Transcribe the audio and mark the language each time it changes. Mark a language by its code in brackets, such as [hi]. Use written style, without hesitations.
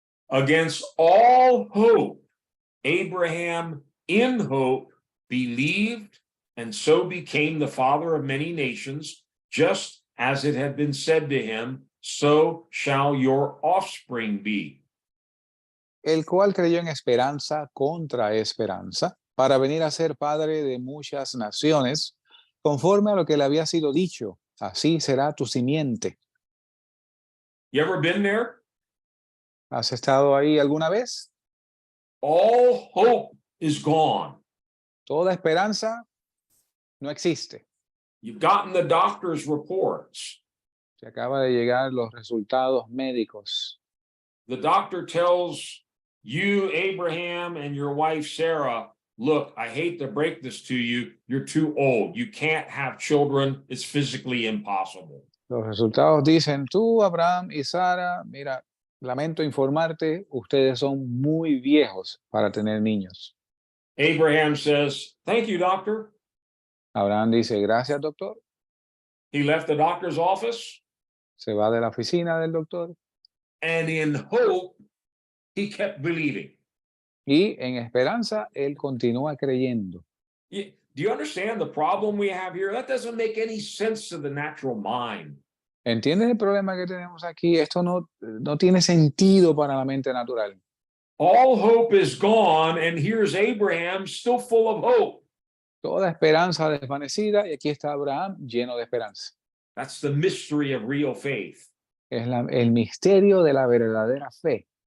[en] Against all hope, Abraham in hope believed and so became the father of many nations, just as it had been said to him, so shall your offspring be. [es] El cual creyó en esperanza contra esperanza, para venir a ser padre de muchas naciones, conforme a lo que le había sido dicho, así será tu simiente. [en] You ever been there? [es] ¿Has estado ahí alguna vez? [en] All hope is gone. [es] Toda esperanza no existe. [en] You've gotten the doctor's reports. [es] Se acaba de llegar los resultados médicos. [en] The doctor tells you, Abraham, and your wife, Sarah, look, I hate to break this to you. You're too old. You can't have children. It's physically impossible. [es] Los resultados dicen, tú, Abraham y Sara, mira, lamento informarte, ustedes son muy viejos para tener niños. [en] Abraham says, thank you, doctor. [es] Abraham dice, gracias, doctor. [en] He left the doctor's office, [es] Se va de la oficina del doctor [en] and in hope, he kept believing. [es] y en esperanza él continúa creyendo. [en] Do you understand the problem we have here? That doesn't make any sense to the natural mind. [es] ¿Entiendes el problema que tenemos aquí? Esto no tiene sentido para la mente natural. [en] All hope is gone, and here's Abraham still full of hope. [es] Toda esperanza desvanecida y aquí está Abraham lleno de esperanza. [en] That's the mystery of real faith. [es] Es el misterio de la verdadera fe.